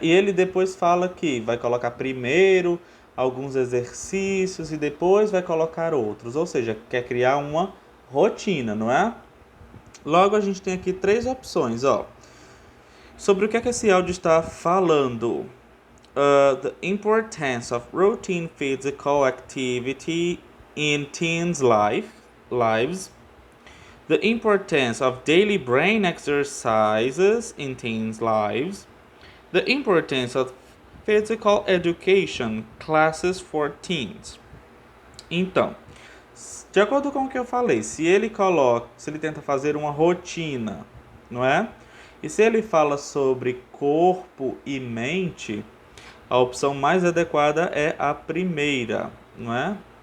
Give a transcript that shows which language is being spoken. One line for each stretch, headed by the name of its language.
Portuguese: E ele depois fala que vai colocar primeiro alguns exercícios e depois vai colocar outros, ou seja, quer criar uma rotina, não é? Logo a gente tem aqui três opções, ó. Sobre o que é que esse áudio está falando?
English: The importance of routine physical activity in teens' lives, the importance of daily brain exercises in teens' lives, the importance of physical education classes for teens.
Portuguese: Então, de acordo com o que eu falei, se ele tenta fazer uma rotina, não é? E se ele fala sobre corpo e mente, a opção mais adequada é a primeira, não é?